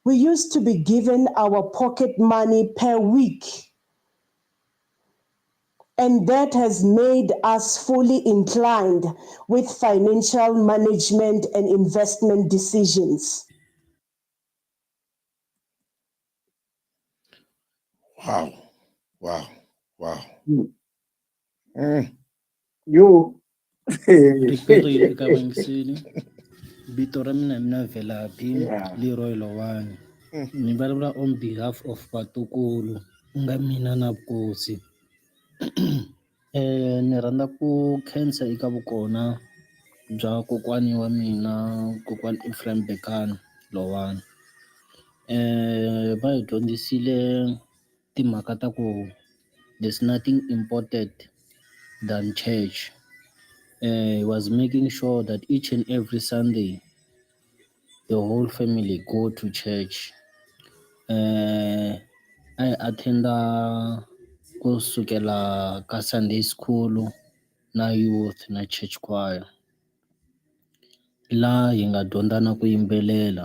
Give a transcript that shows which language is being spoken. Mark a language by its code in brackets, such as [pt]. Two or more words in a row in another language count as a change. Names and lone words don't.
[en] We used to be given our pocket money per week, and that has made us fully inclined with financial management and investment decisions. Wow, wow, wow. You. [ts] Riperile eka vangiseli vito ra mina Velapi Leroy Lowane. Ni vulavula [en] on behalf of [ts] vatukulu nga mina na vukosi. Ni rhandza ku khensa eka vukona bya kokwani wa mina kokwani Ephraim Bekana Lowane. Va hi dyondzisile timhaka ta ku [en] there's nothing important than church. He was making sure that each and every Sunday the whole family go to church. [ts] I attenda kusukela ka [en] Sunday school [ts] na youth na [en] church choir. [ts] La hi nga dyondza na ku yimbelela.